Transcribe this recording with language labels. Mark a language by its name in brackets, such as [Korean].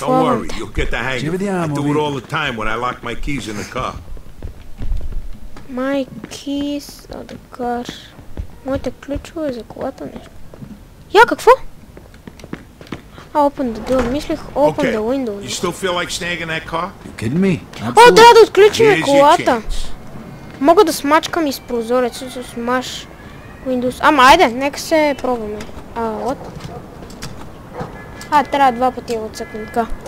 [English] worry, you'll get the hang of it. I do it all the time when I lock my keys in the car. My keys of the car. [Bulgarian] Моите ключове за колата нещо. Какво? [English] Open the door. [Bulgarian] Мислих [English] open the window. You still feel like snagging that car? You kidding me? [Bulgarian] Трябва да отключим колата. Мога да смачкам из прозореца с Smash Windows. Айде, нека се пробваме. [English] What? [Bulgarian] Трябва 2 пъти да го цъкнем така.